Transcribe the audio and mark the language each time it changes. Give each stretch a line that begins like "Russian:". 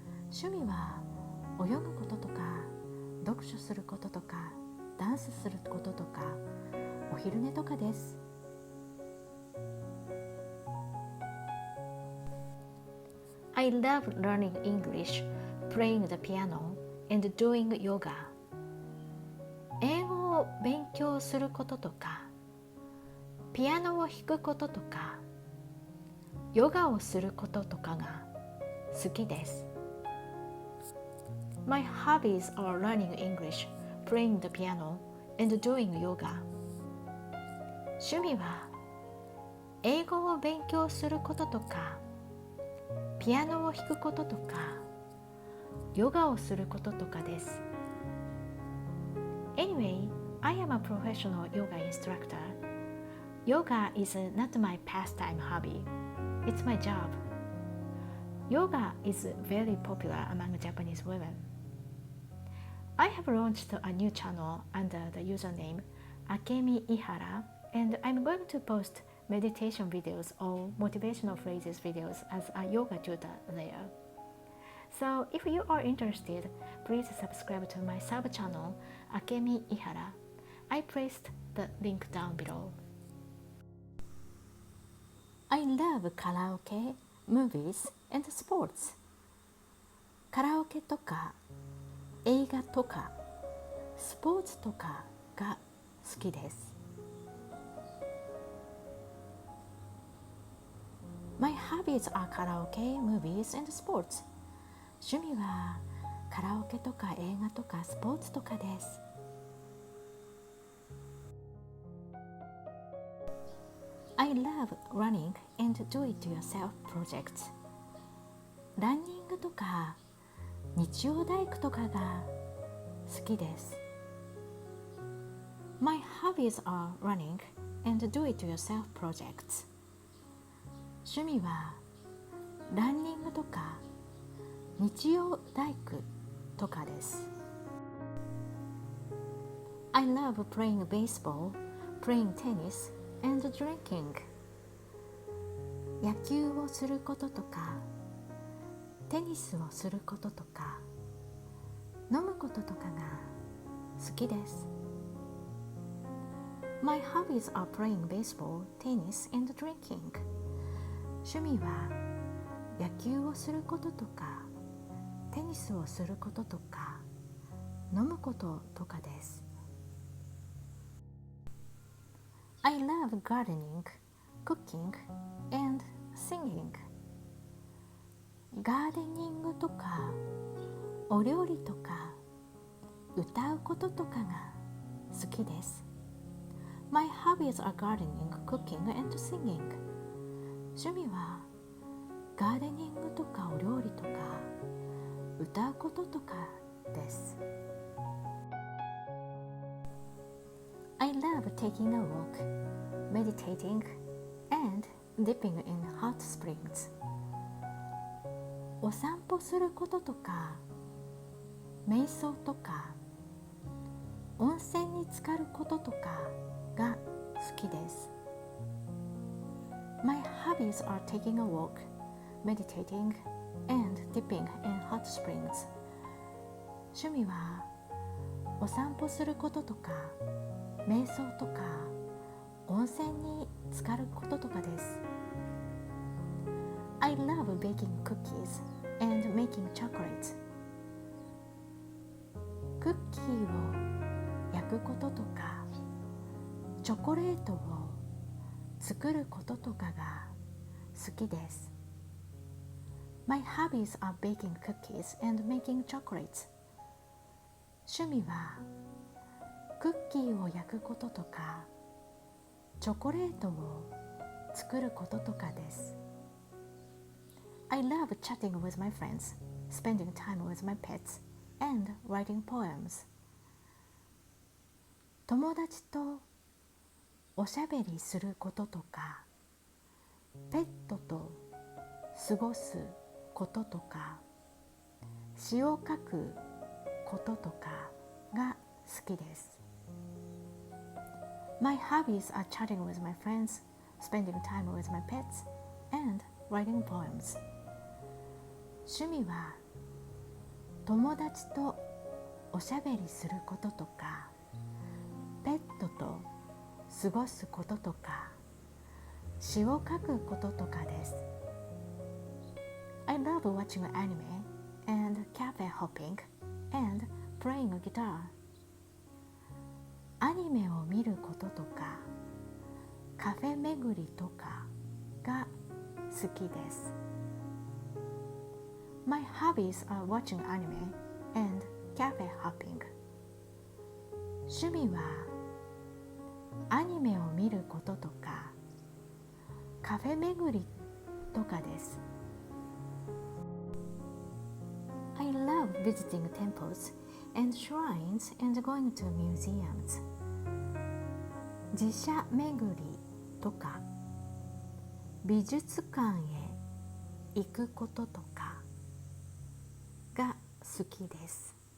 Japanese: 趣味は泳ぐこととか読書することとかダンスすることとかお昼寝とかです
English: I love learning English, playing the piano, and doing yoga.
Japanese: 英語を勉強することとか、ピアノを弾くこととか、ヨガをすることとかが好きです。
English: My hobbies are learning English, playing the piano, and doing yoga.
Japanese: 趣味は英語を勉強することとか、ピアノを弾くこととか、ヨガをすることとかです。
English: Anyway, I am a professional yoga instructor. Yoga is not my pastime hobby. It's my job. Yoga is very popular among Japanese women. I have launched a new channel under the username Akemi and I'm going to post meditation videos or motivational phrases videos as a yoga tutor there. So if you are interested, please subscribe to my sub-channel Akemi Ihara. I placed the link down below. I love karaoke, movies, and sports.
Japanese: カラオケとか映画とかスポーツとかが好きです。
English: My hobbies are karaoke, movies, and sports.
Japanese: 趣味はカラオケとか映画とかスポーツとかです。
English: I love running and do-it-yourself projects.
Japanese: ランニングとか日曜大工とかが好きです。
English: My hobbies are running and do-it-yourself projects.
Japanese: 趣味はランニングとか日曜大工とかです。
English: I love playing baseball, playing tennis, and drinking.
Japanese: 野球をすることとか、テニスをすることとか、飲むこととかが好きです。
English: My hobbies are playing baseball, tennis, and drinking.
Japanese: 趣味は野球をすることとか、テニスをすることとか、飲むこととかです。
English: I love gardening, cooking, and singing.
Japanese: ガーデニングとか、お料理とか、歌うこととかが好きです。
English: My hobbies are gardening, cooking, and singing.
Japanese: 趣味はガーデニングとかお料理とか、歌うこととかです。
English: I love taking a walk, meditating, and dipping in hot springs.
Japanese: お散歩することとか、瞑想とか、温泉に浸かることとかが好きです。
English: My hobbies are taking a walk, meditating, and dipping in hot springs.
Japanese: 趣味はお散歩することとか、瞑想とか、温泉に浸かることとかです。
English: I love baking cookies and making chocolates.
Japanese: クッキーを焼くこととか、チョコレートを作ることとかが好きです。
English: My hobbies are baking cookies and making chocolates.
Japanese: 趣味はクッキーを焼くこととか、チョコレートを作ることとかです。
English: I love chatting with my friends, spending time with my pets, and writing poems.
Japanese: 友達とおしゃべりすることとか、ペットと過ごすこととか、詩を書くこととかが好きです。
English: My hobbies are chatting with my friends, spending time with my pets, and writing poems.
Japanese: 趣味は友達とおしゃべりすることとか、ペットと過ごすこととか、詩を書くこととかです。
English: I love watching anime and cafe hopping and playing a guitar.
Japanese: アニメを見ることとかカフェ巡りとかが好きです。
English: My hobbies are watching anime and cafe hopping.
Japanese: 趣味はアニメを見ることとかカフェ巡りとかです。
English: I love visiting temples and shrines and going to museums.
Japanese: 寺社巡りとか美術館へ行くこととかが好きです。